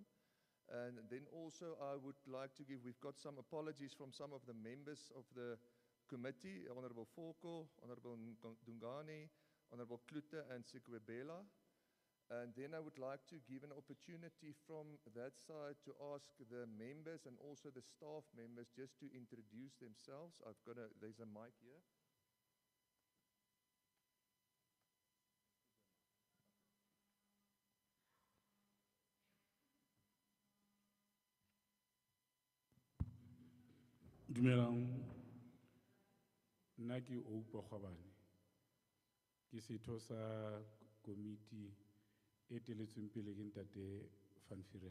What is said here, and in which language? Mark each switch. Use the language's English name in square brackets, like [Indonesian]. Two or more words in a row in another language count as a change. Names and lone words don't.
[English] And then also I would like to give, we've got some apologies from some of the members of the committee, Honourable Foko, Honourable Dungani, Honourable Klute and Sikwebela. And then I would like to give an opportunity from that side to ask the members and also the staff members just to introduce themselves. There's a mic here. [Southern Sotho] Dumelang, nna ke Oupa Kgwabane, ke setho sa komiti e teletsweng pele ke Ntate Van Vuren.